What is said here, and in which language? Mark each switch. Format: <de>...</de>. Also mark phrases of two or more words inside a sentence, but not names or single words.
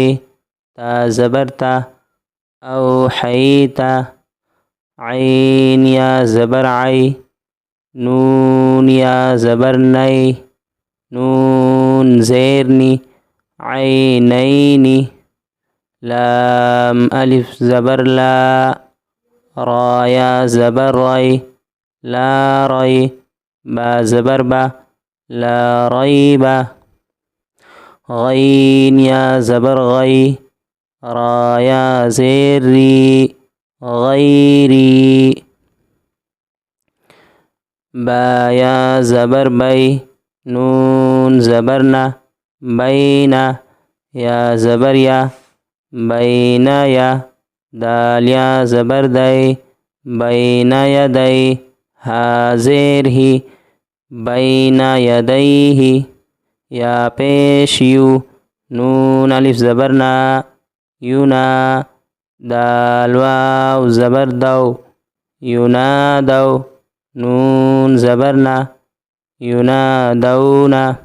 <ur>تا زبر تا، او حیتا، عین یا زبر عے، نون یا زبر نے، نون زیر نی، عینینی، لام الف زبر لا، را یا زبر رے، لا رے، با زبر با، لا ریب، غین یا زبر غے، را یا زیر ری، غیری، با یا زبر بے، نون زبر نا، بینا، یا زبر یا، بینا یا، دال یا زبر دے، بین یدے، ہا زیر ہی، بین یدیہ، یا پیش یو، نون الف زبر نا، یونا، دال واو زبر دو، ینادو، نون زبر نا، ینادونا،</ur>